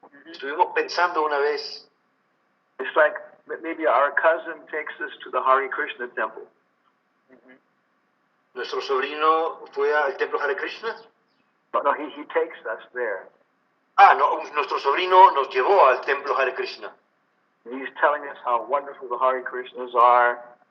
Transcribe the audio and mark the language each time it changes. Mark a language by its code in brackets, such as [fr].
[es] Estuvimos pensando una vez, [en] it's like maybe our cousin takes us to the Hare Krishna temple. [es] nuestro sobrino fue al templo Hare Krishna. [en] No, he takes us there. [es] No, nuestro sobrino nos llevó al templo Hare Krishna. [en] He's telling us how wonderful the Hare Krishnas are.